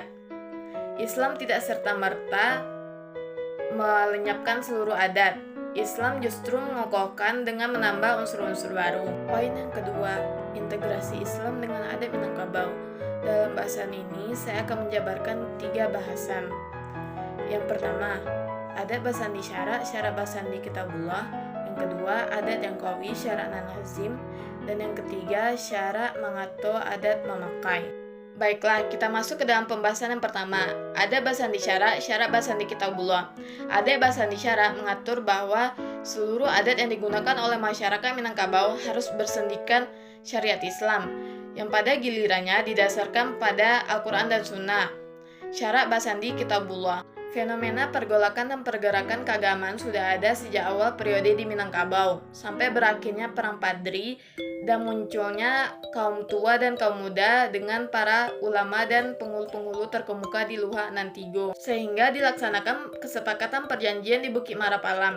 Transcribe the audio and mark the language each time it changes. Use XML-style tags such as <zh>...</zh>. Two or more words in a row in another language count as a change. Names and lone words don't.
<id>Islam tidak serta-merta melenyapkan seluruh adat. Islam justru mengokohkan dengan menambah unsur-unsur baru. Poin yang kedua, integrasi Islam dengan adat Minangkabau. Dalam bahasan ini, saya akan menjabarkan 3 bahasan. Yang pertama,</id> <min>adat basandi syarak, syarak basandi kitabullah.</min> <id>Yang kedua, adat yang qawi,</id> <min>syarak nan lazim.</min> <id>Dan yang ketiga,</id> <min>syarak mangato, adat memakai.</min> <id>Baiklah, kita masuk ke dalam pembahasan yang pertama.</id> <min>Adat basandi syarak, syarak basandi kitabullah. Adat basandi syarak</min> <id>mengatur bahwa seluruh adat yang digunakan oleh masyarakat Minangkabau harus bersendikan syariat Islam, yang pada gilirannya didasarkan pada Al-Quran dan Sunnah.</id> <min>Syarak basandi kitabullah.</min> <id>Fenomena pergolakan dan pergerakan keagamaan sudah ada sejak awal periode di Minangkabau, sampai berakhirnya Perang Padri dan munculnya kaum tua dan kaum muda dengan para ulama dan penghulu-penghulu terkemuka di Luhak Nantigo, sehingga dilaksanakan kesepakatan perjanjian di Bukit Marapalam.</id>